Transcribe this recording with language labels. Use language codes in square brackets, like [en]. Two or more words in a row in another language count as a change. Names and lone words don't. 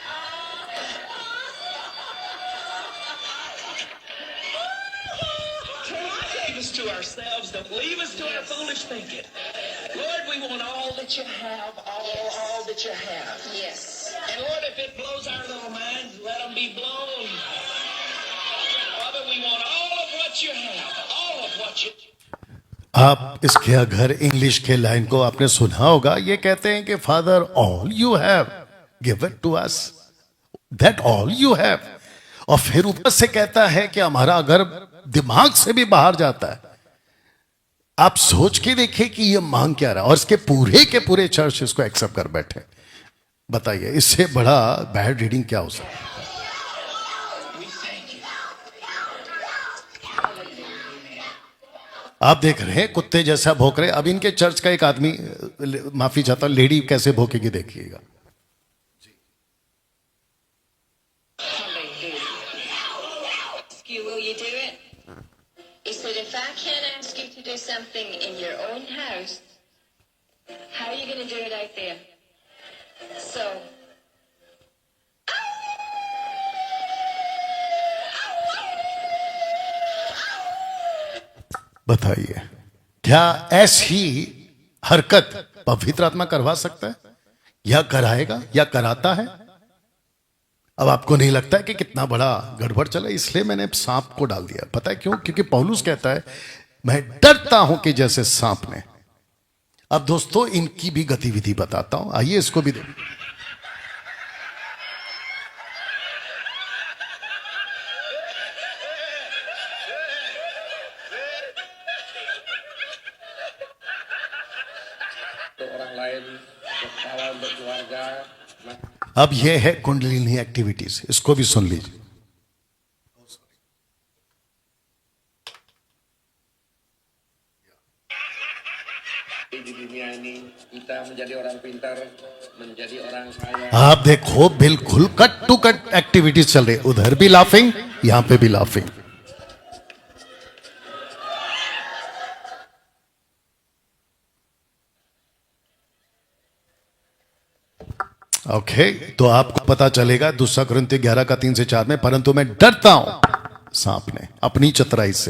[en] Leave us to ourselves. Don't leave us to our foolish thinking. Lord, we want all that you have, all that you have. Yes. And Lord, if it blows our little minds, let them be blown. Father, we want all of what you have, all of what you. [hi] आप इसके अगर इंग्लिश के लाइन को आपने सुना होगा, ये कहते हैं कि [en] Father all you have give it to us, that all you have. [hi] और फिर ऊपर से कहता है कि हमारा अगर दिमाग से भी बाहर जाता है, आप सोच के देखिए कि ये मांग क्या रहा है, और इसके पूरे के पूरे चर्च इसको एक्सेप्ट कर बैठे। बताइए इससे बड़ा [en] bad reading [hi] क्या हो सकता है? [en] We thank you. [hi] आप देख रहे हैं कुत्ते जैसा भौंक रहे। अब इनके चर्च का एक आदमी, माफी चाहता हूं, लेडी कैसे भौंकेगी देखिएगा। [en] Ask you, will you do it? He said, if I can't ask you to do something in your own house, how are you going to do it out there? So, [hi] बताइए क्या ऐसी हरकत पवित्र आत्मा करवा सकता है, या कराएगा, या कराता है? अब आपको नहीं लगता है कि कितना बड़ा गड़बड़ चला? इसलिए मैंने सांप को डाल दिया। पता है क्यों? क्योंकि पौलुस कहता है मैं डरता हूं कि जैसे सांप ने। अब दोस्तों इनकी भी गतिविधि बताता हूं, आइए इसको भी देखिए। [id] untuk orang lain, kepala untuk keluarga. [hi] अब यह है कुंडलिनी एक्टिविटीज, इसको भी सुन लीजिए। [id] Di dunia ini kita menjadi orang pintar, menjadi orang kaya. [hi] आप देखो बिल्कुल [en] cut to cut activities [hi] चल रही, उधर भी लाफिंग, यहां पे भी लाफिंग। ओके तो आपको पता चलेगा दूसरा कुरिन्थियों 11:3-4 में, परंतु मैं डरता हूं सांप ने अपनी चतुराई से।